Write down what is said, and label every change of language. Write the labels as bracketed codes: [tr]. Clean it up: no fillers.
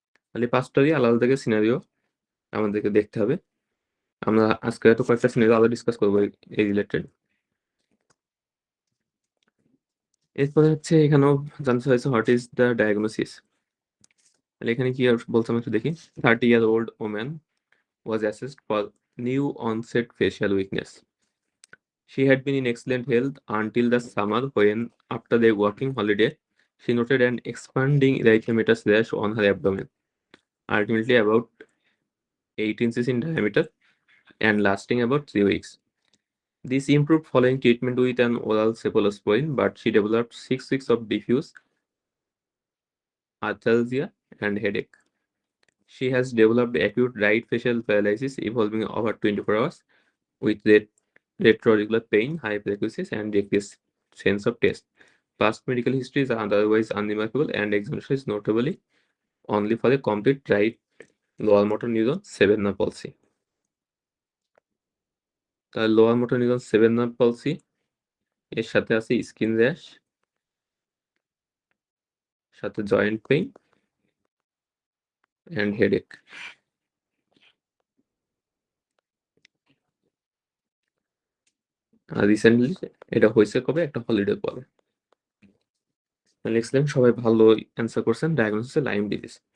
[bn] তাহলে 5টারই আলাদা আলাদা সিনারিও আমাদেরকে দেখতে হবে। আমরা আজকে হয়তো কয়েকটা সিনারিও আলাদা ডিসকাস করবো এই রিলেটেড। এরপরে হচ্ছে এখানেও জানতে হয়েছে [en] What is the diagnosis. [bn] তাহলে এখানে কি আর বলছে আমরা একটু দেখি। [en] 30-year-old woman was assessed for new onset facial weakness. She had been in excellent health until the summer when, after their working holiday, she noted an expanding erythematous rash on her abdomen, ultimately about 8 inches in diameter and lasting about 3 weeks. This improved following treatment with an oral cephalosporin, but she developed 6 weeks of diffuse arthralgia and headache. She has developed acute right facial paralysis evolving over 24 hours with retroauricular pain, hyperacusis, and decreased sense of taste. Past medical history is otherwise unremarkable, and examination is notably only for a complete right lower motor neuron 7 nerve palsy. The lower motor neuron 7 nerve palsy [bn] এর সাথে আছে skin rash, সাথে joint pain and headache. আর recently এটা হয়েছে কবে? একটা holiday পরে। Next time সবাই ভালো অ্যান্সার করছেন, ডায়াগনোসিস লাইম ডিজিজ।